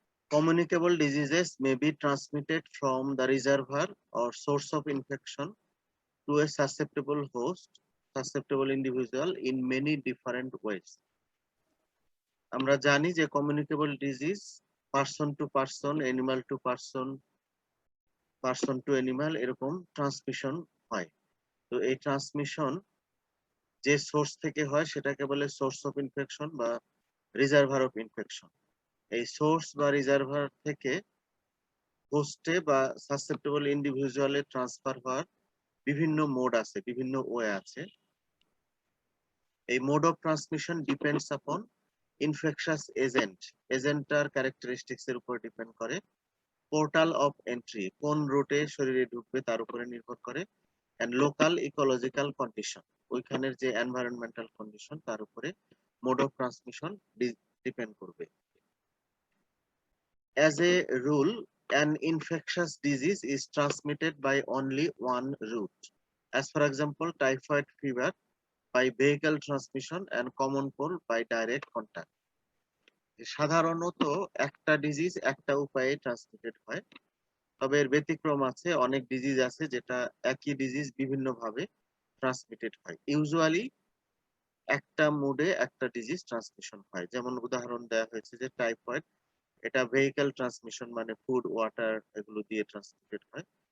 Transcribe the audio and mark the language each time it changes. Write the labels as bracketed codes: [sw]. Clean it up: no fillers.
[en] Communicable diseases may be transmitted from the reservoir or source of infection to a susceptible host, susceptible individual in many different ways. [bn] আমরা জানি যে [en] communicable disease person to person, animal to person, person to animal এরকম transmission হয়। [bn] তো এই transmission যে source থেকে হয় সেটাকে বলে সোর্স অফ ইনফেকশন বা রিজার্ভার অফ ইনফেকশন। এই সোর্স বা রিজার্ভার থেকে হোস্টে বা সাসেপ্টেবল ইন্ডিভিজুয়ালে ট্রান্সফার হওয়ার বিভিন্ন মোড আছে, বিভিন্ন ওয়ে আছে। এই mode of transmission depends upon infectious এজেন্টটার characteristics এর উপর ডিপেন্ড করে। পোর্টাল অফ এন্ট্রি কোন রুটে শরীরে ঢুকবে তার উপরে নির্ভর করে, এন্ড লোকাল ইকোলজিক্যাল কন্ডিশন ওইখানের যে এনভায়রনমেন্টাল কন্ডিশন তার উপরে মোড অফ ট্রান্সমিশন ডিপেন্ড করবে। [en] As a rule, an infectious disease is transmitted by only one route. As for example, typhoid fever by vehicle transmission and common cold by direct contact. [bn] সাধারণত একটা disease একটা উপায়ে transmitted হয়, তবে এর ব্যতিক্রম আছে। অনেক ডিজিজ আছে যেটা একই ডিজিজ বিভিন্ন ভাবে ট্রান্সমিটেড হয়। ইউজুয়ালি একটা মোডে একটা ডিজিজ ট্রান্সমিশন হয়, যেমন উদাহরণ দেওয়া হয়েছে যে টাইফয়েড, এটা ভেহিক্যাল ট্রান্সমিশন মানে ফুড ওয়াটার এগুলো দিয়ে ট্রান্সমিটেড হয়।